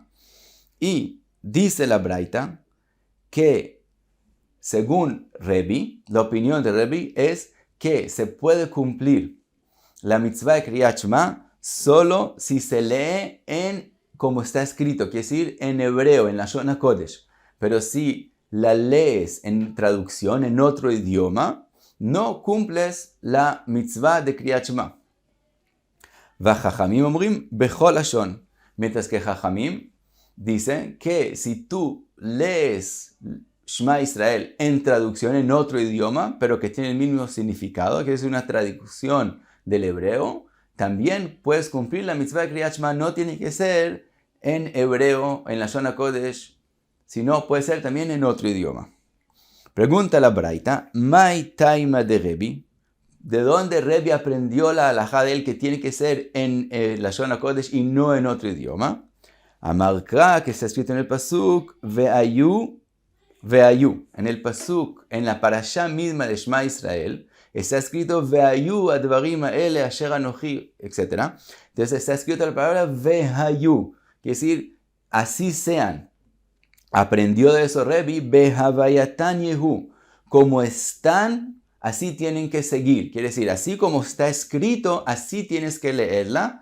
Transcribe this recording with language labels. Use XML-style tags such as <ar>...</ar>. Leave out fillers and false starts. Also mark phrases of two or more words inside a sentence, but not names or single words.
<es>Y dice la braita que según Rebi, la opinión de Rebi es que se puede cumplir la mitzvah de Kriyat Shema solo si se lee en como está escrito, quiere decir en hebreo, en la</es> <he>לשון הקודש.</he> <es>Pero si la lees en traducción, en otro idioma, no cumples la mitzvah de Kriyat Shema.</es> <he>וחכמים אומרים בכל לשון.</he> <es>Mientras que Chachamim dicen que si tú lees Shema Israel en traducción en otro idioma, pero que tiene el mismo significado, que es una traducción del hebreo, también puedes cumplir la mitzvah de Kriyat Shema. No tiene que ser en hebreo, en la</es> <he>לשון הקודש,</he> <es>sino puede ser también en otro idioma. Pregunta la braita,</es> <arc>מאי טעמא דרבי,</arc> <es>¿de dónde Rebi aprendió la halajá de él que tiene que ser en la</es> <he>לשון הקודש</he> <es>y no en otro idioma?</es> <arc>אמר קרא,</arc> <es>que está escrito en el pasuk, ve'ayu. En el pasuk, en la parashá misma de Shema Israel, está escrito</es> <he>והיו הדברים האלה אשר אנכי,</he> <es>etc. Entonces está escrito la palabra ve'ayu, quiere decir, así sean. Aprendió de eso Rebi,</es> <he>בהוייתן יהו,</he> <es>como están, así tienen que seguir. Quiere decir, así como está escrito, así tienes que leerla.</es>